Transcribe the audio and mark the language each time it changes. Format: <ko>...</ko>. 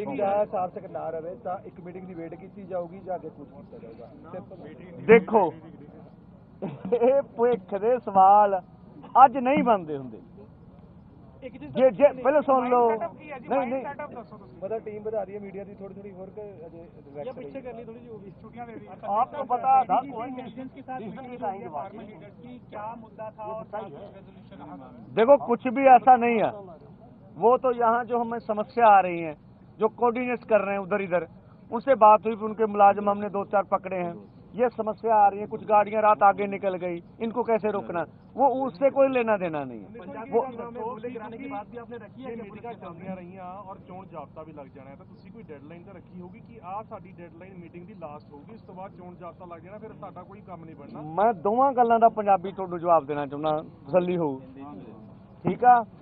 <pa>ਸਾਰਥਕ ਨਾ ਰਹੇ ਤਾਂ ਇੱਕ ਮੀਟਿੰਗ ਦੀ ਵੇਟ ਕੀਤੀ ਜਾਊਗੀ ਜਾਂ ਅੱਗੇ ਕੁਝ ਕੀਤਾ ਜਾਊਗਾ। ਦੇਖੋ ਇਹ ਭਵਿੱਖ ਦੇ ਸਵਾਲ ਅੱਜ ਨਹੀਂ ਬਣਦੇ ਹੁੰਦੇ। ਜੇ ਪਹਿਲਾਂ ਸੁਣ ਲਓ। ਨਹੀਂ ਮਤਲਬ ਟੀਮ ਵਧਾ ਰਹੀ ਹੈ ਮੀਡੀਆ ਦੀ ਥੋੜੀ ਹੋਰ ਅਜੇ ਪਿੱਛੇ ਕਰ ਲਈ ਥੋੜੀ ਜਿਹੀ ਹੋਗੀ ਛੁੱਟੀਆਂ</pa> <hi>दे दी है। आपको पता था के साथ कि क्या मुद्दा था और रेजोल्यूशन। देखो कुछ भी ऐसा नहीं है, वो तो यहाँ जो हमें समस्या आ रही है जो कोऑर्डिनेट कर रहे हैं उधर इधर, उनसे बात हुई, उनके मुलाजिम हमने 2-4 पकड़े हैं। ये समस्या आ रही है, कुछ गाड़ियां रात आगे निकल गई, इनको कैसे रोकना, वो उससे कोई लेना देना नहीं है। वो गिराने की बात भी आपने रखी है कि मीटिंगां</hi> <pa>ਚੱਲਦੀਆਂ ਰਹੀਆਂ ਔਰ ਚੋਣ ਜਾਬਤਾ ਵੀ ਲੱਗ ਜਾਣਾ ਹੈ, ਤਾਂ ਤੁਸੀਂ ਕੋਈ ਡੈਡਲਾਈਨ ਤਾਂ ਰੱਖੀ ਹੋਊਗੀ ਕਿ ਆਹ ਸਾਡੀ ਡੈਡਲਾਈਨ ਮੀਟਿੰਗ ਦੀ ਲਾਸਟ ਹੋਊਗੀ, ਇਸ ਤੋਂ ਬਾਅਦ ਚੋਣ ਜਾਬਤਾ ਲੱਗ ਜਾਣਾ, ਫਿਰ ਸਾਡਾ ਕੋਈ ਕੰਮ ਨਹੀਂ ਬਣਨਾ। ਮੈਂ ਦੋਵਾਂ ਗੱਲਾਂ ਦਾ ਪੰਜਾਬੀ ਤੁਹਾਨੂੰ ਜਵਾਬ ਦੇਣਾ ਚਾਹੁੰਦਾ, ਤਸੱਲੀ ਹੋਊ, ਠੀਕ ਆ।</pa>